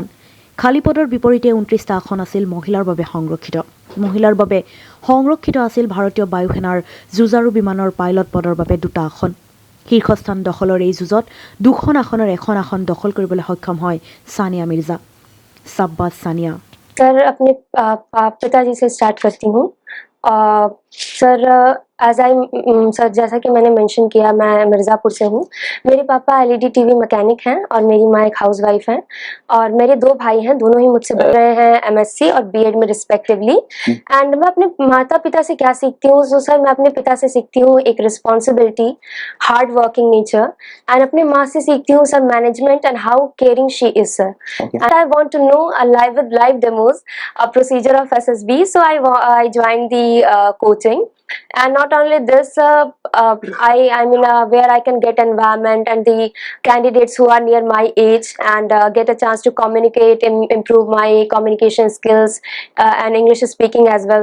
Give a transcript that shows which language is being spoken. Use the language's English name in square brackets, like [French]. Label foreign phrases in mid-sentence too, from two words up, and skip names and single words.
[Assamese] খালী পদৰ বিপৰীতে 29টা আসন আছিল মহিলাৰ বাবে সংৰক্ষিত। মহিলাৰ বাবে সংৰক্ষিত আছিল ভাৰতীয় বায়ুসেনাৰ যুঁজাৰু বিমানৰ পাইলট পদৰ বাবে 2টা আসন। শীৰ্ষস্থান দখলৰ এই যুঁজত 2খন আসনৰ এখন আসন দখল কৰিবলৈ সক্ষম হয় ছানিয়া মিৰ্জা। শাবাশ ছানিয়া। [Hindi] सर अपने पिताजी से स्टार्ट करती हूँ। सर सर जैसा कि मैंने मेंशन किया, मैं मिर्ज़ापुर से हूँ। मेरे पापा [English] LED TV mechanic [Hindi] हैं और मेरी माँ एक हाउसवाइफ हैं और मेरे 2 भाई हैं, दोनों ही मुझसे बड़े हैं MSc और BEd में रिस्पेक्टिवली। एंड मैं अपने माता पिता से क्या सीखती हूँ? तो सर मैं अपने पिता से सीखती हूँ एक रिस्पॉन्सिबिलिटी, [English] hard working nature, [Hindi] एंड अपनी माँ से सीखती हूँ सर [English] management and how caring she is [Hindi] सर। [English] And I want to know live demos, a procedure of SSB. So I joined the coaching, and not only this, I mean where I can get environment and the candidates who are near my age and get a chance to communicate and improve my communication skills and English speaking as well.